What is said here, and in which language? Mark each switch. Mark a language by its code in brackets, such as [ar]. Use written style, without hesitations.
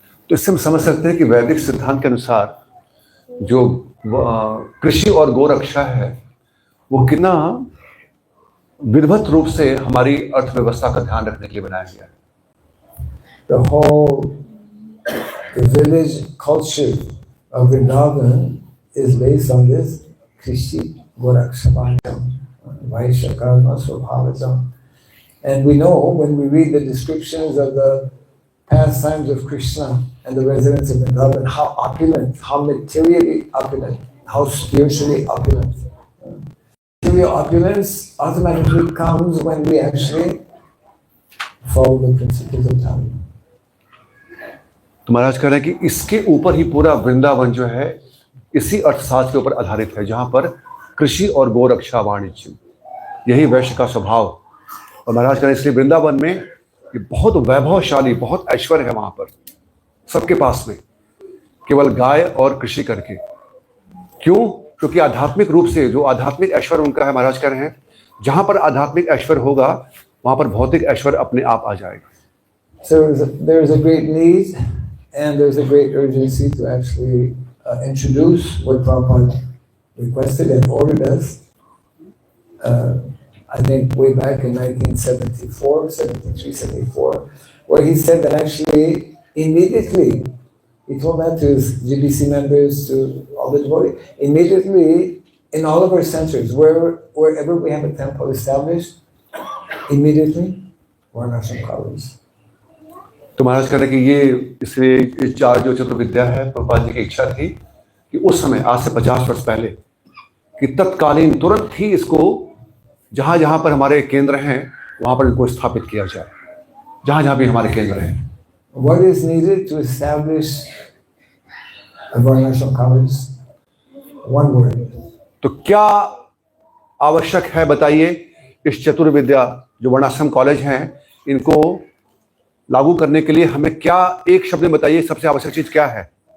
[hi] तो इससे हम समझ सकते हैं कि वैदिक सिद्धांत के अनुसार जो कृषि और गोरक्षा है वो कितना विधिवत रूप से हमारी अर्थव्यवस्था का ध्यान रखने के लिए बनाया गया है। [en] The whole village culture of Vrindavan is based on this [sa] Krishi Gorakshavanyam, Vaishya Karma Swabhavatam. [en] And we know when we read the descriptions of the pastimes of Krishna and the residents of Vrindavan, how opulent, how materially opulent, how spiritually opulent. Material opulence automatically comes when we actually follow the principles of Dharma. [hi] तो महाराज कह रहे हैं कि इसके ऊपर ही पूरा वृंदावन जो है इसी अर्थशास्त्र के ऊपर आधारित है, जहां पर कृषि और गोरक्षा वाणिज्य यही वैश्य का स्वभाव। और महाराज कह रहे हैं इसलिए वृंदावन में ये बहुत वैभवशाली, बहुत ऐश्वर्य है वहां पर सबके पास में, केवल गाय और कृषि करके। क्यों? क्योंकि आध्यात्मिक रूप से जो आध्यात्मिक ऐश्वर्य उनका है, महाराज कह रहे हैं जहां पर आध्यात्मिक ऐश्वर्य होगा वहां पर भौतिक ऐश्वर्य अपने आप आ जाएगा। [en] So there's a great need and there's a great urgency to actually introduce what Prabhupada requested and ordered us. I think way back in 1974, 73, 74, where he said that actually immediately, he told that to his GBC members, to all the devotees, immediately in all of our centers, wherever we have a temple established, immediately Varnashram colleges. [hi] तो महाराज कह रहे हैं कि ये इसलिए इस चार जो चतुर्विद्या है, प्रभुपाद जी की इच्छा थी कि उस समय आज से 50 वर्ष पहले कि तत्कालीन तुरंत ही इसको जहां जहां पर हमारे केंद्र हैं वहां पर इनको स्थापित किया जाए, जहां जहां भी हमारे केंद्र हैं। [en] What is needed to establish a Varnashram college? One word. [hi] तो क्या आवश्यक है बताइए? इस चतुर्विद्या जो वर्णाश्रम कॉलेज हैं इनको लागू करने के लिए हमें क्या, एक शब्द में बताइए सबसे आवश्यक चीज क्या है?